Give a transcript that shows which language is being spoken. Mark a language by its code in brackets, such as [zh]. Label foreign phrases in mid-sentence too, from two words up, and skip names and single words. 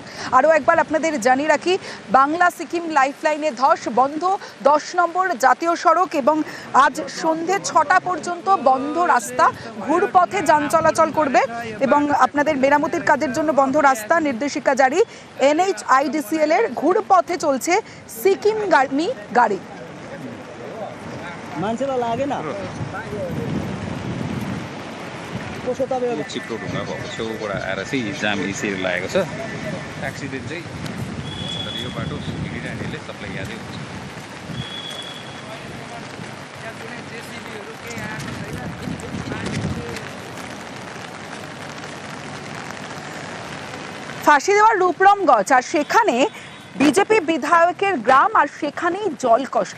[bn] আরও একবার আপনাদের জানিয়ে রাখি, বাংলা সিকিম লাইফলাইনে ধস বন্ধ 10 নম্বর জাতীয় সড়ক এবং আজ সন্ধে 6টা পর্যন্ত বন্ধ রাস্তা, ঘুরপথে যান চলাচল করবে এবং আপনাদের মেরামতির কাজের জন্য বন্ধ রাস্তা, নির্দেশিকা জারি। NHIDCL এর ঘুরপথে চলছে সিকিমগামী গাড়ি। [ne] मान्छेलाई लागेन कसो तपाईँ चिप्लो ढुङ्गाको छेउबाट आएर चाहिँ जाम यसरी लागेको छ। एक्सिडेन्ट चाहिँ तर यो बाटो हिँडिरहनेले सबलाई यादै हुन्छ। [bn] ফাঁসি দেওয়ার রূপরামগঞ্জ, আর সেখানে বিজেপি বিধায়কের গ্রাম, আর সেখানেই জল কষ্ট।